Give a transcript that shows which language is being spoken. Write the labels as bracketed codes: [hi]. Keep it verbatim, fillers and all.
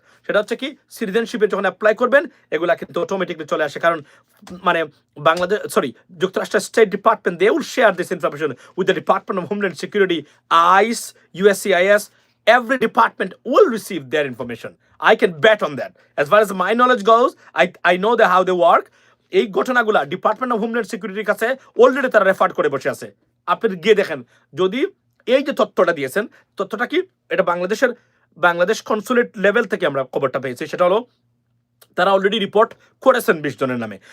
[bn] সেটা হচ্ছে কি, সিটিজেনশিপে যখন অ্যাপ্লাই করবেন এগুলা কিন্তু অটোমেটিকলি চলে আসে। কারণ উম, মানে বাংলাদেশ, [en] Sorry, যুক্তরাষ্ট্রের state department, they will share this information with the department of homeland security, ICE, USCIS, every department will receive their information. I can bet on that. As far as my knowledge goes, i i know the how they work. [bn] এই ঘটনাগুলা department of homeland সিকিউরিটির কাছে already তারা refer করে বসে আছে। আপনি গিয়ে দেখেন, যদি এই যে তথ্যটা দিয়েছেন, তথ্যটা কি, এটা বাংলাদেশের বাংলাদেশ কনসুলেট লেভেল থেকে আমরা খবরটা পেয়েছি, সেটা হলো তারা অলরেডি রিপোর্ট করেছেন বিশ জনের নামে।